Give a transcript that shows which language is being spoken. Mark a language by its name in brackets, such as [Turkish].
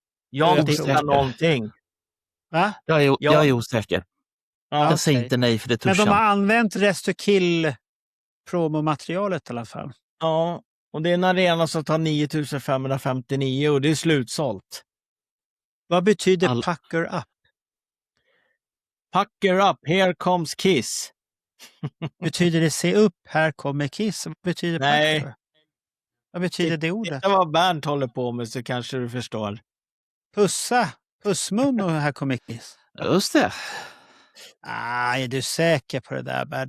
[Swedish] Jag inte någonting. Va? Jag är osäker. Ja, jag säger inte nej för det törs. Men de har använt Rest to Kill promomaterialet i alla fall. Ja, och det är en arena som tar 9559 och det är slutsålt. Vad betyder [English] pucker up? Pucker up, here comes Kiss. [Swedish] Betyder det se upp, här kommer Kiss? Vad betyder pucker? Vad betyder det ordet? Det vad Bernt håller på med så kanske du förstår. Pussmun och här kommer Kiss. Just det. Är du säker på det där, Bernt?